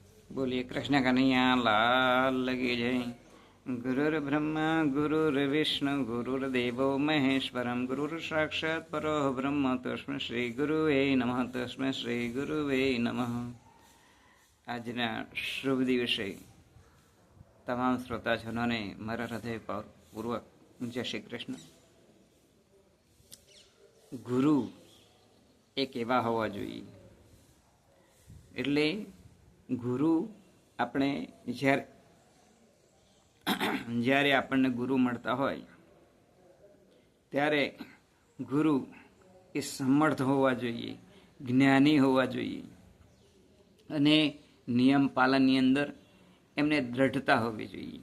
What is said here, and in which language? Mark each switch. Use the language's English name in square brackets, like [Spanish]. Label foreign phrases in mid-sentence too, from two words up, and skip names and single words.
[Hindi] बोलिए कृष्ण कन्हैया लाल लगी जय। [Sanskrit] गुरुर्ब्रह्मा गुरुर्विष्णु गुरुर्देवो महेश्वरम गुरुर् साक्षात् परो ब्रह्म तस्मै श्री गुरुवे नमः तस्मै श्री गुरुवे नमः। [Gujarati] આજના શુભ દિવસે તમામ શ્રોતાજનોને મારા હૃદયપૂર્વક જય શ્રી કૃષ્ણ. ગુરુ એક એવા હોવા જોઈએ, એટલે ગુરુ આપણે જ્યારે આપણને ગુરુ મળતા હોય ત્યારે ગુરુ એ સમર્થ હોવા જોઈએ, જ્ઞાની હોવા જોઈએ અને નિયમ પાલનની અંદર એમને દ્રઢતા હોવી જોઈએ.